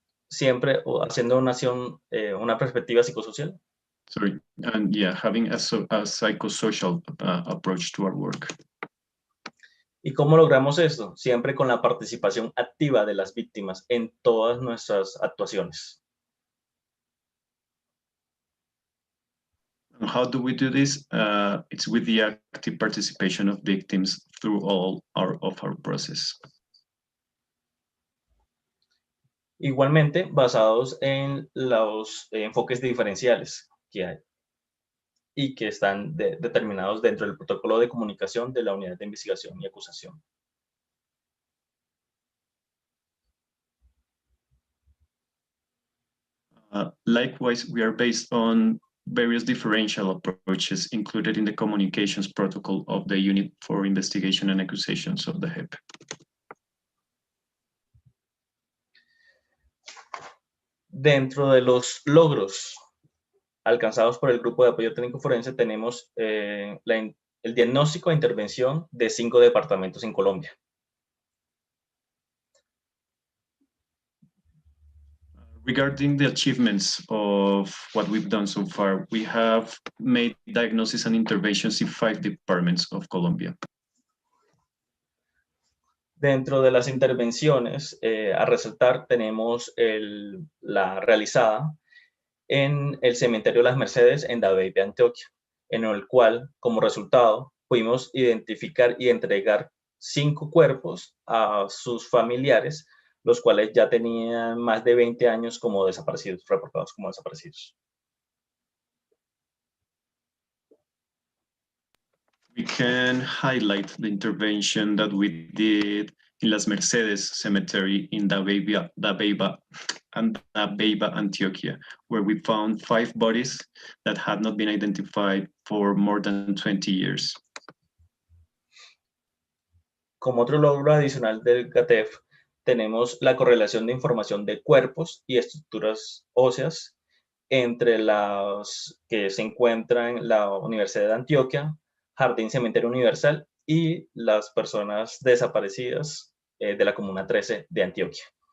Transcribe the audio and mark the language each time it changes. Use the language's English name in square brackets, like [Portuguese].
[Spanish] Siempre haciendo una perspectiva psicosocial. [English] Sorry, and yeah, having a psychosocial approach to our work. [Spanish] ¿Y cómo logramos esto? Siempre con la participación activa de las víctimas en todas nuestras actuaciones. [English] And how do we do this? It's with the active participation of victims through all of our process. [Spanish] Igualmente, basados en los enfoques diferenciales que hay y que están determinados dentro del protocolo de comunicación de la Unidad de Investigación y Acusación. [English] Likewise, we are based on various differential approaches included in the communications protocol of the Unit for Investigation and Accusations of the JEP. [Spanish] Dentro de los logros alcanzados por el Grupo de Apoyo Técnico Forense tenemos el diagnóstico e intervención de 5 departamentos en Colombia. [English] Regarding the achievements of what we've done so far, we have made diagnosis and interventions in 5 departments of Colombia. [Spanish] Dentro de las intervenciones a resaltar tenemos la realizada en el cementerio Las Mercedes en Dabeipе, Antioquia, en el cual, como resultado, pudimos identificar y entregar 5 cuerpos a sus familiares, los cuales ya tenían más de 20 años como desaparecidos, reportados como desaparecidos. [English] We can highlight the intervention that we did in Las Mercedes Cemetery in Dabeiba, Antioquia, where we found 5 bodies that had not been identified for more than 20 years. [Spanish] Como otro logro adicional del GATEF, tenemos la correlación de información de cuerpos y estructuras óseas entre las que se encuentran en la Universidad de Antioquia, Jardín Cementerio Universal y las personas desaparecidas de la Comuna 13 de Antioquia.